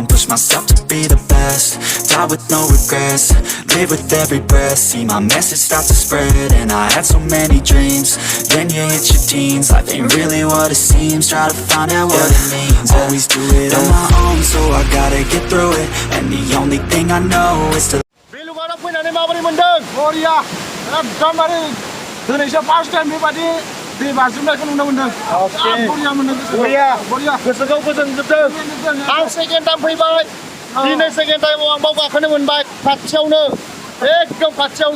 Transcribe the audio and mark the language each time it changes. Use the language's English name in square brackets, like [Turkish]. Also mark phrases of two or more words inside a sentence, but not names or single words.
[English] Push myself to be the best, die with no regrets. Live with every breath, see my message start to spread. And I had so many dreams, then you hit your teens. Life ain't really what it seems, try to find out what it means. Always do it on my own, so I gotta get through it. And the only thing I know is to [Bodo] बेलुघाटआव फैनानै माबोरै मोनदों बरिया एकदमबारे दिनैसो [English] first time [Bodo] बेबायदि दै बाज्रुमनायखौ नुनो मोनदों बरिया मोनदों बरिया गोसोखौ गोजोनजोबदों आं [English] second time [Bodo] फैबाय दिनै [English] second time-आव [Bodo] आं बाव गाखोनो मोनबाय खाथियावनो एकदम खाथियावनो